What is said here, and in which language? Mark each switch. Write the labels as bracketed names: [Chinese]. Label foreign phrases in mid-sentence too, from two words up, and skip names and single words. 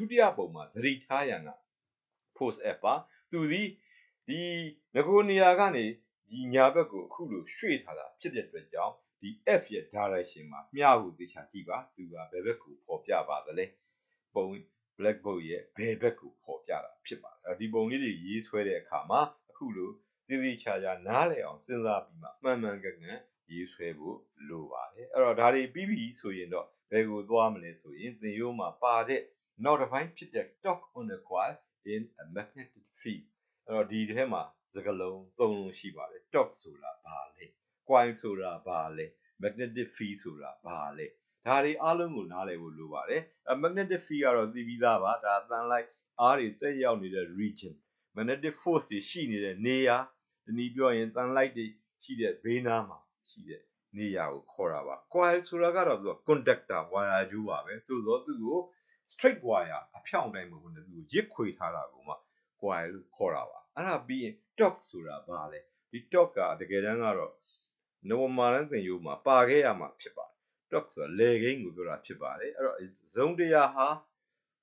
[Burmese] တိယပုံမှာသတိထားရန်က force F ပါသူဒီငကိုနေရာကနေဒီညာဘက်ကိုအခုလိုရွှေ့ထားတာဖြစ်တဲ့အတွက်ကြောင့်ဒီ F ရဲ့ direction မှာမျှကိုသေချာကြည့်ပါသူကဘယ်ဘက်ကိုဖော်ပြပါသလဲပုံ black box ရဲ့ဘယ်ဘက်ကိုဖော်ပြတာဖြစ်ပါတယ်အဲ့ဒီ ပုံလေးတွေရေးဆွဲတဲ့အခါမှာအခုလိုသေသေးချာချာနားလည်အောင်စဉ်းစားပြီးမှမှန်မှန်ကန်ကန်ရေးဆွဲဖို့လိုပါတယ်အဲ့တော့ဒါတွေပြီးပြီဆိုရင်တော့ဘယ်ကိုသွားမလဲဆိုရင်သင်ရိုး မှာပါတဲ့နောက်တစ်ပိုင်းဖြစ်တဲ့ [English] torque on a coil in a magnetic field [Burmese] အဲ့တော့ဒီထဲမှာစကားလုံးသုံးလုံးရှိပါတယ် torque ဆိုတာဘာလဲ coil ဆိုတာဘာလဲ [English] magnetic field [Burmese] ဆိုတာဘာလဲဒါတွေအားလုံးကိုနားလည်ဖို့လိုပါတယ် [English] magnetic field [Burmese] ကတော့သိပြီးသားပါဒါသံလိုက်အားတွေတက် ရောက်နေတဲ့ region [English] magnetic force [Burmese] တွေရှိနေတဲ့နေရာဒီနည်းပြောရင်သံလိုက်တွေရှိတဲ့ဘေးနားမှာရှိတဲ့နေရာကိုခေါ်တာပါ coil ဆိုတာကတော့သူက [English] conductor wire [Burmese] ကျိုးပါပဲသို့သောသူကို [English] straight wire [Burmese] အဖြောင့်တိုင်းမဟုတ်ဘူးသူကိုရစ်ခွေထားတာကိုမှ coil လို့ခေါ်တာပါအဲ့ဒါပြီးရင် torque ဆိုတာဘာလဲဒီ torque ကတကယ်တမ်းကတော့normal တန်းသင်ရိုးမှာပါခဲ့ရမှာဖြစ်ပါတယ် torque ဆိုတာလေကိန်းကိုပြောတာဖြစ်ပါတယ်အဲ့တော့ဇုံတရားဟာ